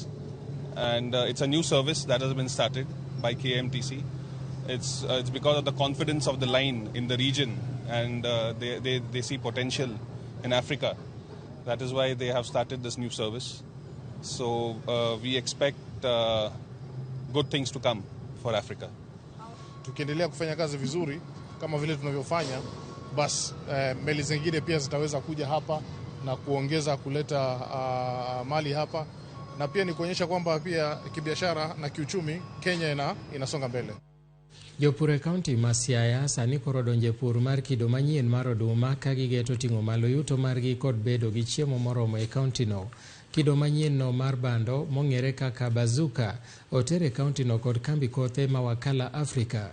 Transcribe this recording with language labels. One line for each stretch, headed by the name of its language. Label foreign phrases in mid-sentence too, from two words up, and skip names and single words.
English: And it's a new service that has been started by KMTC. It's because of the confidence of the line in the region, and they see potential in Africa. That is why they have started this new service. So we expect good things to come for Africa.
Swahili: Tukiendelea kufanya kazi vizuri kama vile tunavyofanya, basi meli zingine pia zitaweza kuja hapa na kuongeza kuleta mali hapa, na pia ni kuonyesha kwamba pia kibiashara na kiuchumi Kenya inasonga mbele.
Luo (Kenya and Tanzania): Jopur kaunti ma Siaya sani koro donje pur mar kido manyien mar oduma ka gigeto ting'o malo yuto margi kod bedo gi chiemo moromo e kaunti no. Kido manyien no mar bando mong'ere kaka bazuka otere kaunti no kod kambi kothe ma Wakala Africa.